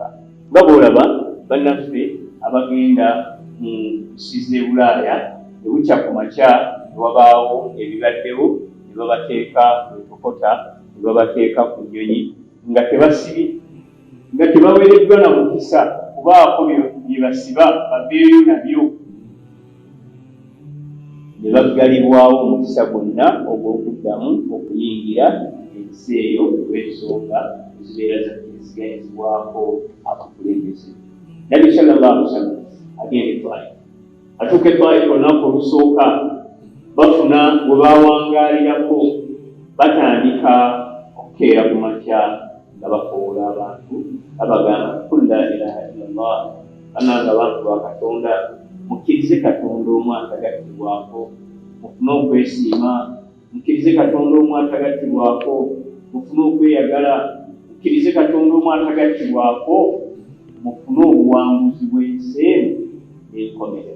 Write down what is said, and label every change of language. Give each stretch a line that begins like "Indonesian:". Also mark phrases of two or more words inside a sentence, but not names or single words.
Ganda: Nga bw'olaba bannaffe abagenda mu nsi z'e Bulaaya ne bukya ku makya ne wabaawo ebibaddewo ne babateeka mu nkokota, ne babateeka ku nnyonyi nga tebasibi, nga tebaweereddwa na mukisa kubaako bye basiba babeeyo nabyo. Ne baggalibwawo omukisa gwonna ogw'okuddamu okuyingira ensi eyo olw'ensonga ezibeera ziganyizibwako abakulembeze. Nabbi
Arabic: صلى الله عليه وسلم
Ganda: agenda e Taif. Atuuka e Taif olunaku olusooka bafuna we baawangaalirako, batandika okukeera ku makya nga bakoola abantu abagamba
Arabic: قل لا إله إلا الله,
Ganda: bananga abantu ba Katonda, mukkirize Katonda omu atagattibwako, mufune okwesiima, mukkirize Katonda omu atagattibwako, mufune okweyagala, mukkirize Katonda omu atagattibwako, mufune obuwanguzi bw'ensi eno n'enkomerero.